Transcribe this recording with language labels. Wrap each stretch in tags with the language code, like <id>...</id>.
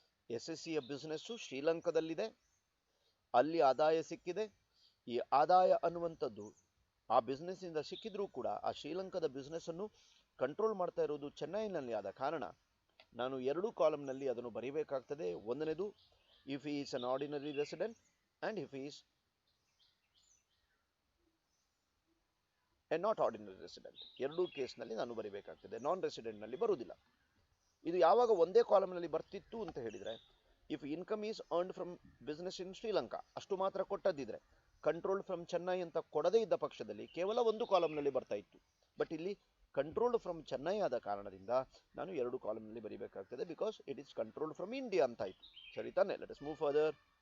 <kn>SSCಯ business ಶ್ರೀಲಂಕಾದಲ್ಲಿದೆ, ಅಲ್ಲಿ ಆದಾಯ ಸಿಕ್ಕಿದೆ. ಈ ಆದಾಯ ಅನ್ನುವಂಥದ್ದು ಆ ಬಿಸ್ನೆಸ್ನಿಂದ ಸಿಕ್ಕಿದ್ರೂ ಕೂಡ ಆ ಶ್ರೀಲಂಕಾದ ಬಿಸ್ನೆಸ್ ಅನ್ನು ಕಂಟ್ರೋಲ್ ಮಾಡ್ತಾ ಇರೋದು ಚೆನ್ನೈನಲ್ಲಿ. ಆದ ಕಾರಣ ನಾನು 2 ಕಾಲಮ್ನಲ್ಲಿ ಅದನ್ನು ಬರೀಬೇಕಾಗ್ತದೆ. 1ನೇದು</kn> <en>if he is an ordinary resident and if he is a not ordinary resident.</en> <kn>ಎರಡೂ ಕೇಸ್ನಲ್ಲಿ ನಾನು ಬರೀಬೇಕಾಗ್ತದೆ, ನಾನ್ ರೆಸಿಡೆಂಟ್ನಲ್ಲಿ ಬರುವುದಿಲ್ಲ. ಇದು ಯಾವಾಗ ಒಂದೇ ಕಾಲಮ್ನಲ್ಲಿ ಬರ್ತಿತ್ತು ಅಂತ ಹೇಳಿದರೆ,</kn> <en>if income is earned from business in Sri Lanka</en> <kn>ಅಷ್ಟು ಮಾತ್ರ ಕೊಟ್ಟದ್ದಿದ್ರೆ,</kn> <en>control from Chennai</en> <kn>ಅಂತ ಕೊಡದೇ ಇದ್ದ ಪಕ್ಷದಲ್ಲಿ ಕೇವಲ ಒಂದು ಕಾಲಮ್ನಲ್ಲಿ ಬರ್ತಾ ಇತ್ತು. ಬಟ್ ಇಲ್ಲಿ</kn> <en>controlled from Chennai</en> <kn>ಆದ ಕಾರಣದಿಂದ ನಾನು ಎರಡು ಕಾಲಮ್ನಲ್ಲಿ ಬರೀಬೇಕಾಗ್ತದೆ,</kn> <en>because it is controlled from India</en> <kn>ಅಂತ ಆಯಿತು. ಸರಿ ತಾನೆ?</kn> <en>Let us move further.</en>